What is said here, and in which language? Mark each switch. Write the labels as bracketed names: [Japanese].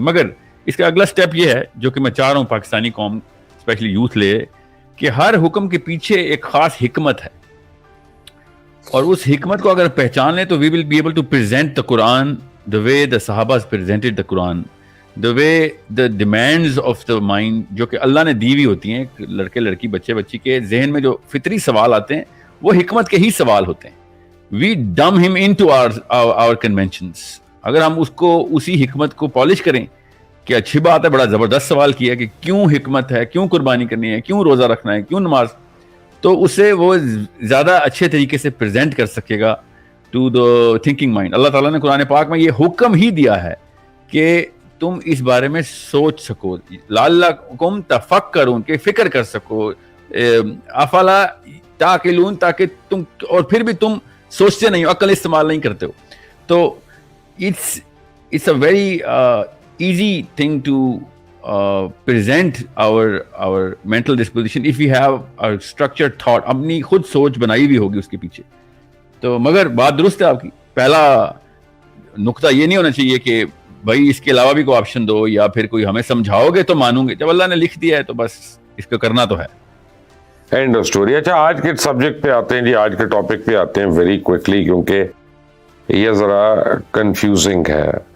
[Urdu] مگر اس کا اگلا سٹیپ یہ ہے جو کہ میں چاہ رہا ہوں پاکستانی قوم اسپیشلی یوتھ لے, کہ ہر حکم کے پیچھے ایک خاص حکمت ہے, اور اس حکمت کو اگر پہچان لیں تو [English] we will be able to present the Quran the way the Sahabas presented the Quran, the way the demands of the mind [Urdu] جو کہ اللہ نے دی ہوئی ہوتی ہیں لڑکے لڑکی بچے بچی کے ذہن میں جو فطری سوال آتے ہیں وہ حکمت کے ہی سوال ہوتے ہیں. [English] We dumb him into our conventions. [Urdu] اگر ہم اس کو اسی حکمت کو پالش کریں کہ اچھی بات ہے, بڑا زبردست سوال کیا کہ کیوں حکمت ہے, کیوں قربانی کرنی ہے, کیوں روزہ رکھنا ہے, کیوں نماز, تو اسے وہ زیادہ اچھے طریقے سے پریزنٹ کر سکے گا [English] To the thinking mind. [Urdu] اللہ تعالیٰ نے قرآن پاک میں یہ حکم ہی دیا ہے کہ تم اس بارے میں سوچ سکو, [Arabic] لعلکم تفکرون, [Urdu] کہ فکر کر سکو, [Arabic] افلا تعقلون, [Urdu] تاکہ تم, اور پھر بھی تم سوچتے نہیں ہو, عقل استعمال نہیں کرتے ہو. [English] تو it's a very easy thing to present our mental disposition if we have a structured thought. [Urdu] اپنی خود سوچ بنائی بھی ہوگی اس کے پیچھے. تو مگر بات درست ہے آپ کی. پہلا نقطہ یہ نہیں ہونا چاہیے کہ بھائی اس کے علاوہ بھی کوئی آپشن دو, یا پھر کوئی ہمیں سمجھاؤ گے تو مانوں گے. جب اللہ نے لکھ دیا ہے تو بس اس کو کرنا تو ہے. [English] And story. [Urdu] اچھا, آج کے سبجیکٹ پہ آتے ہیں جی, آج کے ٹاپک پہ آتے ہیں ویری کوئکلی, کیونکہ یہ ذرا کنفیوزنگ ہے.